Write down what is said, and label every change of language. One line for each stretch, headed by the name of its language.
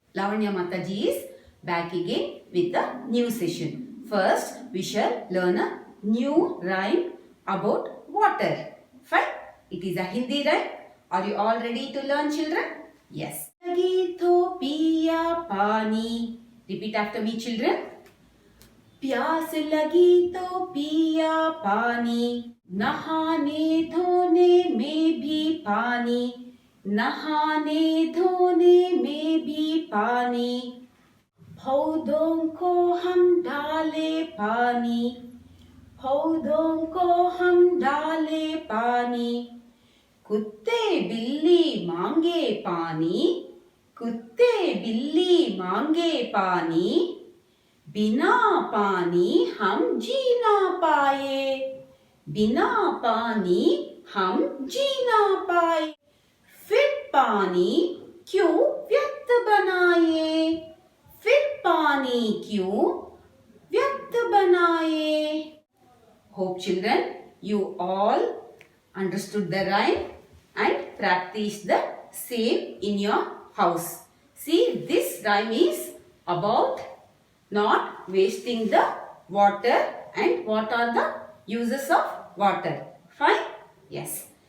English: Lavanya Mataji is back again with a new session. First, we shall learn a new rhyme about water. Fine. It is a Hindi rhyme. Are you all ready to learn, children? Yes.
Hindi: Lagi to piya pani.
English: Repeat after me, children.
Hindi: प्यास लगी तो पिया पानी, नहाने धोने में भी पानी, नहाने धोने में भी पानी, पौधों को हम डाले पानी, पौधों को हम डाले पानी, कुत्ते बिल्ली मांगे पानी, कुत्ते बिल्ली मांगे पानी, बिना पानी हम जी ना पाए, बिना पानी हम जी ना पाए, फिर पानी क्यों व्यर्थ बनाए, फिर पानी क्यों व्यर्थ बनाए.
English: Hope children you all understood the rhyme and practice the same in your house. See, this rhyme is about not wasting the water and what are the uses of water. Fine? Yes.